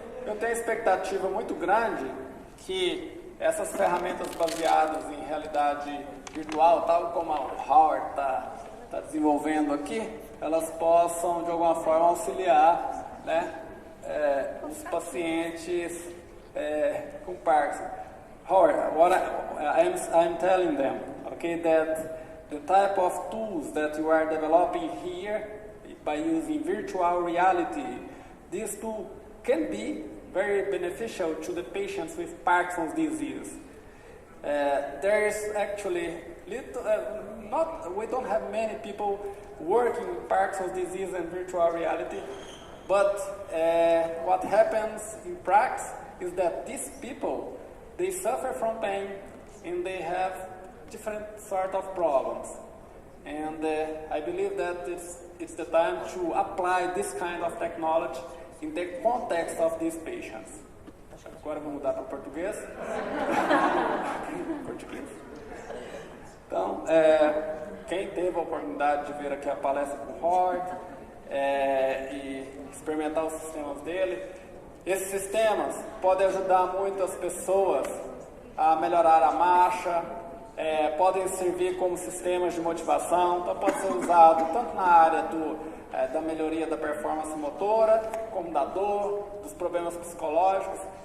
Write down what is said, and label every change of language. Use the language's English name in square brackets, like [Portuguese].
[Portuguese] Eu tenho expectativa muito grande que essas ferramentas baseadas em realidade virtual, tal como a Howard está desenvolvendo aqui, elas possam, de alguma forma, auxiliar, né, os pacientes com Parkinson. [English] Howard, what I'm telling them, okay, that the type of tools that you are developing here by using virtual reality, this tool can be very beneficial to the patients with Parkinson's disease. There is actually we don't have many people working with Parkinson's disease and virtual reality, but what happens in practice is that these people, they suffer from pain and they have different sort of problems. And I believe that it's the time to apply this kind of technology in the context of these patients. [Portuguese] Agora eu vou mudar para o português. Português. Então, quem teve a oportunidade de ver aqui a palestra com o Howard e experimentar os sistemas dele, esses sistemas podem ajudar muitas pessoas a melhorar a marcha, podem servir como sistemas de motivação, então pode ser usado tanto na área da melhoria da performance motora, como da dor, dos problemas psicológicos.